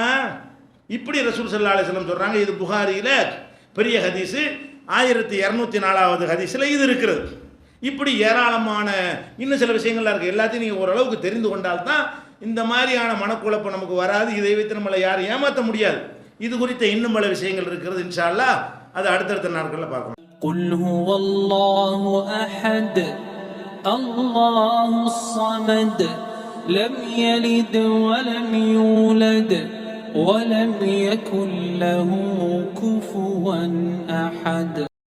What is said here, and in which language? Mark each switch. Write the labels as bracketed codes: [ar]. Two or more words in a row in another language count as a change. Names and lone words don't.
[ta] இப்படி ரசூல் [ar] صلى الله عليه وسلم [ta] சொல்கிறாங்க. இது புகாரியில் பெரிய ஹதீஸு 1204வது ஹதீஸில் இது இருக்கிறது. இப்படி ஏராளமான இன்னும் சில விஷயங்கள்லாம் இருக்குது. எல்லாத்தையும் நீங்கள் ஓரளவுக்கு தெரிந்து கொண்டால்தான் இந்த மாதிரியான மனக்குழப்பம் நமக்கு வராது. இதை வைத்து நம்மளை யாரும் ஏமாற்ற முடியாது. இது குறித்த இன்னும் பல விஷயங்கள் இருக்கிறது. [ar] إن شاء الله [ta] அது அடுத்தடுத்த நாட்களில் பார்க்கலாம். [ar] قل هو الله أحد الله الصمد لم يلد ولم يولد ولم يكن له كفوا أحد.